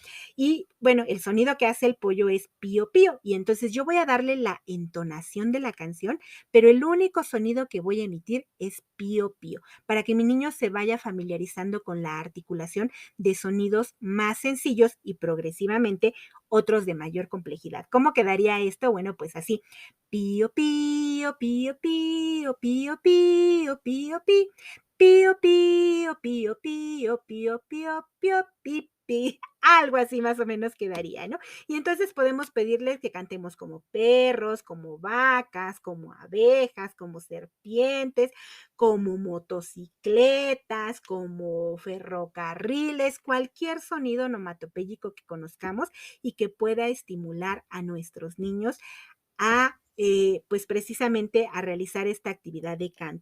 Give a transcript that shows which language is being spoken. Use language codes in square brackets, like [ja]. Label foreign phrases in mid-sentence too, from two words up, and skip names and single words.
[es] Y bueno, el sonido que hace el pollo es pío pío. Y entonces yo voy a darle la entonación de la canción, pero el único sonido que voy a emitir es pío pío, para que mi niño se vaya familiarizando con la articulación de sonidos más sencillos y progresivamente otros de mayor complejidad. ¿Cómo quedaría esto? Bueno, pues así. Pío, pío, pío, pío, pío, pío, pío, pío, pío, pío, pío, pío, pío, pío, pío, pi, pi. Algo así más o menos quedaría, ¿no? Y entonces podemos pedirles que cantemos como perros, como vacas, como abejas, como serpientes, como motocicletas, como ferrocarriles, cualquier sonido onomatopéyico que conozcamos y que pueda estimular a nuestros niños a pues precisamente a realizar esta actividad de canto.